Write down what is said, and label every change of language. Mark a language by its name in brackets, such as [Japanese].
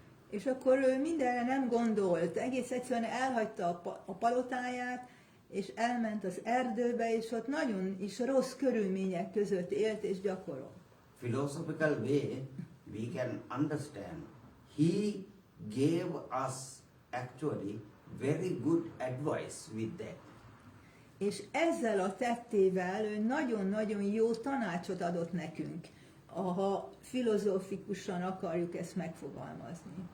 [Hungarian] És akkor ő mindenre nem gondolt, egész egyszerűen elhagyta a palotáját, és elment az erdőbe, és ott nagyon is rossz körülmények között élt és gyakorolt. [English] Philosophical way, we can understand. He gave us actually very good advice with that. [Hungarian] És ezzel a tettével ő nagyon-nagyon jó tanácsot adott nekünk, ha filozófikusan akarjuk ezt megfogalmazni.